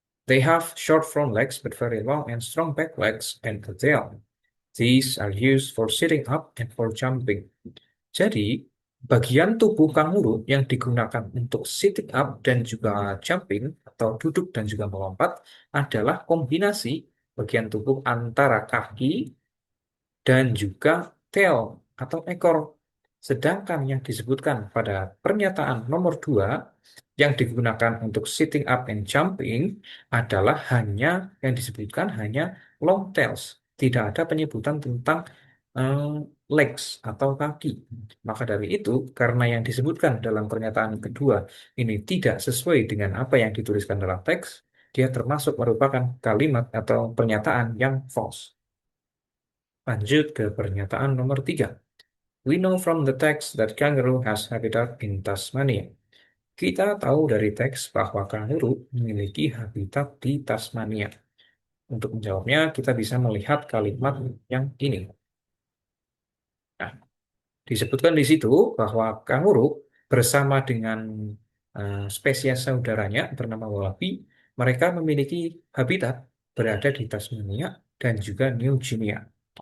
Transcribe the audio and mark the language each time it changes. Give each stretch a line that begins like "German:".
English: They have short front legs but very long and strong back legs and a tail. These are used for sitting up and for jumping.
Indonesian: Jadi, bagian tubuh kanguru yang digunakan untuk
English: sitting up
Indonesian: dan juga jumping atau duduk dan juga melompat adalah kombinasi bagian tubuh antara kaki dan juga tail atau ekor. Sedangkan yang disebutkan pada pernyataan nomor 2 yang digunakan untuk
English: sitting up and jumping
Indonesian: adalah hanya yang disebutkan hanya
English: long tails.
Indonesian: Tidak ada penyebutan tentang eh, legs atau kaki. Maka dari itu, karena yang disebutkan dalam pernyataan kedua ini tidak sesuai dengan apa yang dituliskan dalam teks, dia termasuk merupakan kalimat atau pernyataan yang false. Lanjut ke pernyataan nomor 3.
English: We know from the text that kangaroo has habitat in Tasmania.
Indonesian: Kita tahu dari teks bahwa kanguru memiliki habitat di Tasmania. Untuk menjawabnya, kita bisa melihat kalimat yang ini. Nah, disebutkan di situ bahwa kanguru bersama dengan spesies saudaranya bernama wallaby, mereka memiliki habitat berada di Tasmania dan juga New Guinea.